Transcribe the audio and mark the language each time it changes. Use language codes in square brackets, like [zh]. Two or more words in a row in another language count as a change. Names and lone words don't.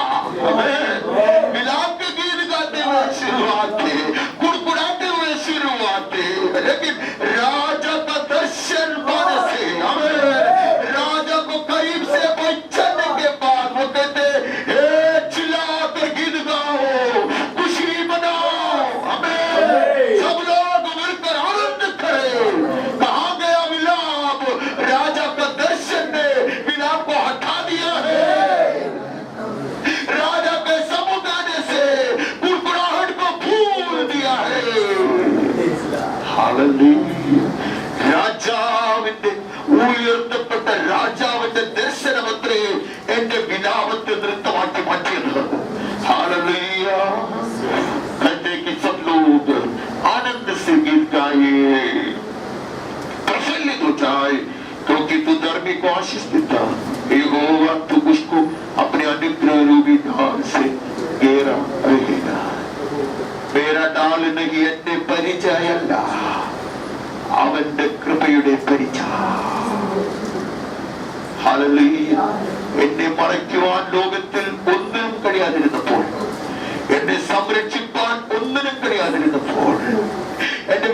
[hi] मिलाप के गीत गाते हुए शुरुआत थे, कुड़कुड़ाते हुए शुरुआत थे, लेकिन राजा का दर्शन पाने से, राजा को करीब से पहचानने के बाद वो कहते चिल्लाकर गीत गाओ, खुशी मनाओ, सब लोग मिलकर आनंद करें। कहाँ गया मिलाप? राजा का दर्शन ने मिलाप को हटा दिया है। राजा के समुख आने से कुड़कुड़ाहट को भूल दिया है। हालेलुया। [ml] രാജാവിന്റെ ഉയർത്തപ്പെട്ട രാജാവിന്റെ ദർശനമത്രേ എന്റെ വിലാപത്തെ നൃത്തമാക്കി മാറ്റിയത്। [hi] हालेलुया। कहते कि सब लोग आनंद से गीत गाए, प्रफुल्लित हो जाए, क्योंकि तू धर्मी को आशीष देता। यहोवा तू उसको अपने अनुग्रह रूपी ढाल से घेरा रहेगा। मेरा डाल नहीं [ml] എന്റെ പരിചയമല്ല, അവന്റെ കൃപയുടെ പരിച। ഹല്ലേലൂയ। എന്നെ മറയ്ക്കുവാൻ ലോകത്തിൽ ഒന്നിനും കഴിയാതിരുന്നപ്പോൾ, എന്നെ സംരക്ഷിക്കാൻ ഒന്നിനും കഴിയാതിരുന്നപ്പോൾ, എന്റെ